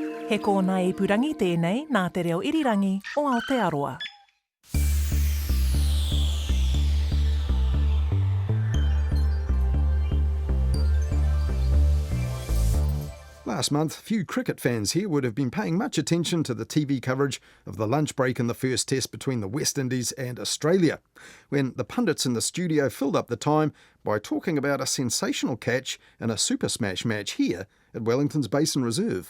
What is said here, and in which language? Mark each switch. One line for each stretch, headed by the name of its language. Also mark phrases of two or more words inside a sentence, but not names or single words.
Māori: He kōna ipurangi tēnei nā te reo irirangi o Aotearoa.
English: Last month, few cricket fans here would have been paying much attention to the TV coverage of the lunch break in the first test between the West Indies and Australia, when the pundits in the studio filled up the time by talking about a sensational catch in a Super Smash match here at Wellington's Basin Reserve.